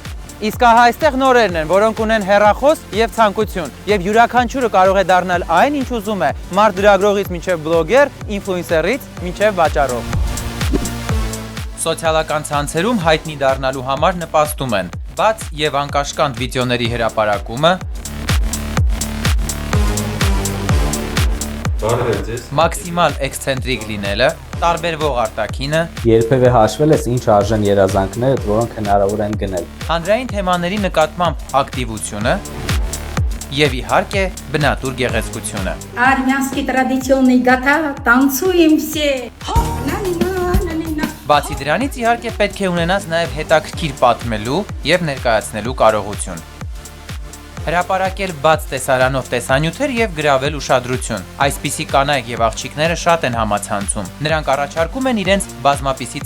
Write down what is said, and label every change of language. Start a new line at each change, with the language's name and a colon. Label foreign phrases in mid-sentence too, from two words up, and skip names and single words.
Armenian: Իսկ ահա այստեղ նորերն են, որոնք ունեն հեռախոս եւ ցանկություն, եւ յուրաքանչյուրը կարող է դառնալ այն, ինչ ուզում է՝ մարդ լրագրողից մինչև բլոգեր, ինֆլուենսերից մինչև վաճառող։ Սոցիալական ցանցերում հայտնի դառնալու համար նպաստում են բաց եւ անկաշկանդ վիդեոների հրապարակումը, մաքսիմալ էքսցենտրիկ լինելը, տարբերվող արտաքինը, երբևէ հաշվել ես ինչ արժեն երազանքներդ, որոնք հնարավոր են գնել, հանրային թեմաների նկատմամբ ակտիվությունը եւ իհարկե բնատուր գեղեցկությունը։
Russian: Армянский традиционный гата танцуем все.
Armenian: Բացի դրանից իհարկե պետք է ունենաս նաև հետաքրքիր պատմելու եւ ներկայացնելու կարողություն։ Հրապարակել բաց տեսարանով տեսանյութեր եւ գրավել ուշադրություն։ Այսպիսի կանայք եւ աղջիկները շատ են համացանցում։ Նրանք առաջարկում են իրենց բազմապիսի